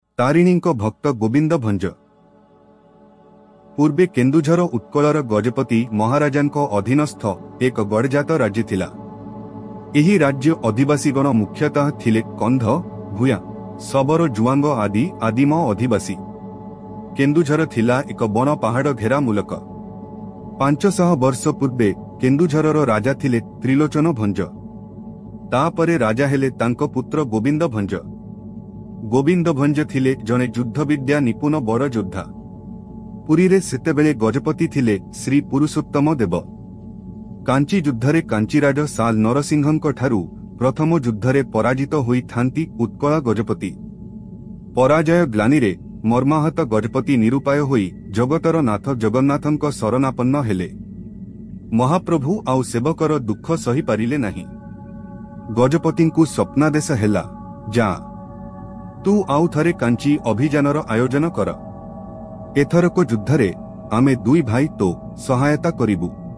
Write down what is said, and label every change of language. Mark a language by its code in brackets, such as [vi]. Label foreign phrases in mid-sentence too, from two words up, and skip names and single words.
[or] ତାରିଣୀଙ୍କ ଭକ୍ତ ଗୋବିନ୍ଦ ଭଞ୍ଜ। ପୂର୍ବେ କେନ୍ଦୁଝର ଉତ୍କଳର ଗଜପତି ମହାରାଜାଙ୍କ ଅଧୀନସ୍ଥ ଏକ ଗଡ଼ଜାତ ରାଜ୍ୟ ଥିଲା। ଏହି ରାଜ୍ୟ ଅଧିବାସୀଗଣ ମୁଖ୍ୟତଃ ଥିଲେ କନ୍ଧ, ଭୂୟାଁ, ଶବର, ଜୁଆଙ୍ଗ ଆଦି ଆଦିମ ଅଧିବାସୀ। କେନ୍ଦୁଝର ଥିଲା ଏକ ବନ ପାହାଡ଼ ଘେରା ମୁଲକ। 500 ବର୍ଷ ପୂର୍ବେ କେନ୍ଦୁଝରର ରାଜା ଥିଲେ ତ୍ରିଲୋଚନ ଭଞ୍ଜ। ତାପରେ ରାଜା ହେଲେ ତାଙ୍କ ପୁତ୍ର ଗୋବିନ୍ଦ ଭଞ୍ଜ। ଗୋବିନ୍ଦ ଭଞ୍ଜ ଥିଲେ ଜଣେ ଯୁଦ୍ଧ ବିଦ୍ୟା ନିପୁଣ ବଡ଼ ଯୋଦ୍ଧା। ପୁରୀ ରେ ସେତେବେଳେ ଗଜପତି ଥିଲେ ଶ୍ରୀ ପୁରୁଷୋତ୍ତମ ଦେବ। କାଞ୍ଚୀ ଯୁଦ୍ଧରେ କାଞ୍ଚୀରାଜ ସାଲ ନରସିଂହଙ୍କ ଠାରୁ ପ୍ରଥମ ଯୁଦ୍ଧରେ ପରାଜିତ ହୋଇ ଥାଆନ୍ତି ଉତ୍କଳ ଗଜପତି। ପରାଜୟ ଗ୍ଳାନି ରେ ମର୍ମାହତ ଗଜପତି ନିରୁପାୟ ହୋଇ ଜଗତର ନାଥ ଜଗନ୍ନାଥଙ୍କ ଶରଣାପନ୍ନ ହେଲେ। ମହାପ୍ରଭୁ ଆଉ ସେବକର ଦୁଃଖ ସହି ପାରିଲେ ନାହିଁ। ଗଜପତିଙ୍କୁ ସ୍ୱପ୍ନାଦେଶ ହେଲା, ଯା ତୁ ଆଉ ଥରେ କାଞ୍ଚୀ ଅଭିଯାନର ଆୟୋଜନ କର। ଏଥରକ ଯୁଦ୍ଧରେ ଆମେ ଦୁଇ ଭାଇ ତୋ ସହାୟତା କରିବୁ।